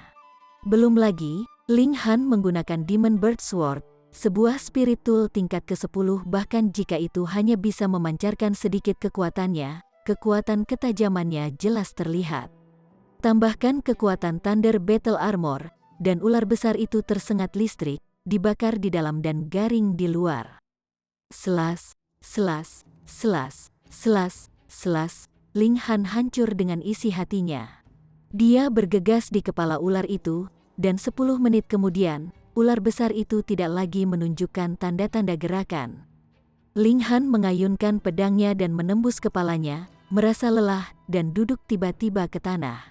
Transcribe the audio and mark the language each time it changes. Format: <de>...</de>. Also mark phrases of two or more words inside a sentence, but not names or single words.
<id>Belum lagi, Ling Han menggunakan Demon Bird Sword, sebuah</id> <en>spirit tool</en> <id>tingkat ke-10 bahkan jika itu hanya bisa memancarkan sedikit kekuatannya, kekuatan ketajamannya jelas terlihat. Tambahkan kekuatan Thunder Battle Armor, dan ular besar itu tersengat listrik, dibakar di dalam dan garing di luar. Selas, selas, selas, selas, selas, Ling Han hancur dengan isi hatinya. Dia bergegas di kepala ular itu, dan 10 menit kemudian, ular besar itu tidak lagi menunjukkan tanda-tanda gerakan. Ling Han mengayunkan pedangnya dan menembus kepalanya, merasa lelah, dan duduk tiba-tiba ke tanah.</id>